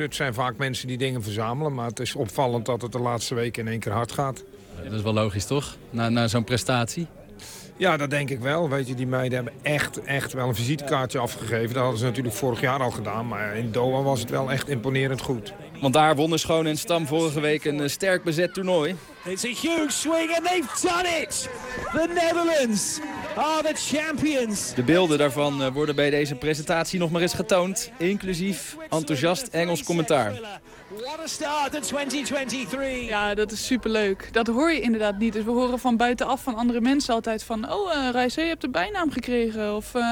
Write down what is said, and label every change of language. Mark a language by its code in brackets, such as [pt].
[nl] Het zijn vaak mensen die dingen verzamelen. Maar het is opvallend dat het de laatste weken in één keer hard gaat. Dat is wel logisch toch? Na zo'n prestatie? Ja, dat denk ik wel. Weet je, die meiden hebben echt wel een visitekaartje afgegeven. Dat hadden ze natuurlijk vorig jaar al gedaan. Maar in Doha was het wel echt imponerend goed. Want daar wonnen Schoon en Stam vorige week een sterk bezet toernooi. [en] It's a huge swing and they've done it! The Netherlands are the champions! [nl] De beelden daarvan worden bij deze presentatie nog maar eens getoond. Inclusief enthousiast Engels commentaar. [en] What a start in 2023! [nl] Ja, dat is superleuk. Dat hoor je inderdaad niet. Dus we horen van buitenaf van andere mensen altijd van... Reise, je hebt een bijnaam gekregen.